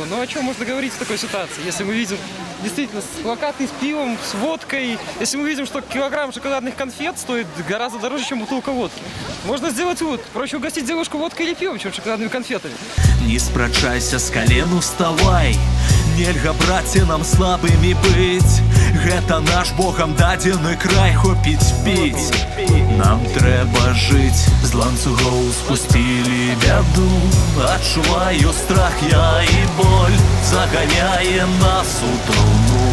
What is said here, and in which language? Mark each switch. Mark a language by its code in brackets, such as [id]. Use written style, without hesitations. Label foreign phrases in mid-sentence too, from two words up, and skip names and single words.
[ru] Но о чем можно говорить в такой ситуации, если мы видим действительно плакаты с пивом, с водкой, если мы видим, что килограмм шоколадных конфет стоит гораздо дороже, чем бутылка водки. Можно сделать вывод. Проще угостить девушку водкой или пивом, чем шоколадными конфетами. [be] Не спрачайся, с колену вставай. Нельга, браце, нам слабымі быць. Гэта наш Богам дадзены край, хопіць піць. Нам трэба жыць, з ланцугоў спусцілі бяду, адчуваю страх я і боль заганяе нас у труну.